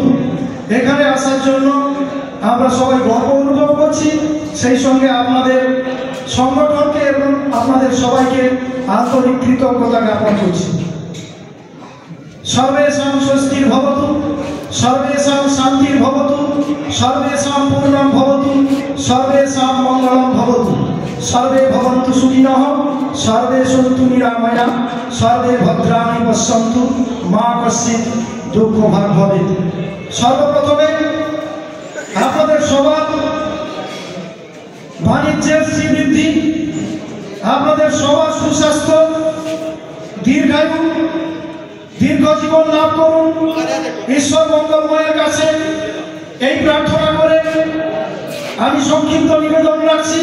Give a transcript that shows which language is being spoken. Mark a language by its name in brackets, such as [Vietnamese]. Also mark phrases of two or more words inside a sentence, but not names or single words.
[Bangla] এখানে আসার জন্য আমরা সবাই গর্ব অনুভব করছি, সেই সঙ্গে আপনাদের সংগঠনকে এবং আপনাদের সবাইকে আন্তরিক কৃতজ্ঞতা জ্ঞাপন করছি। [Sanskrit] সর্বেষাং স্বস্তির ভবতু, সর্বেষাং শান্তির ভবতু, সর্বেষাং পূর্ণম ভবতু, সর্বেষাং মঙ্গলম ভবতু, সর্বে ভবন্তু সুখিনঃ, সর্বে সন্তু নিরাময়াঃ, সর্বে ভদ্রাণি পশ্যন্তু, মা কশ্চিৎ দুঃখভাগ ভবেৎ। [Bangla] সর্বপ্রথমে আপনাদের সবার বাণিজ্যের শ্রীবৃদ্ধি, আপনাদের সবার সুস্বাস্থ্য, দীর্ঘায়ু, দীর্ঘ জীবন লাভ করুন ঈশ্বর মঙ্গলময়ের কাছে এই প্রার্থনা করে আমি সংক্ষিপ্ত নিবেদন রাখছি।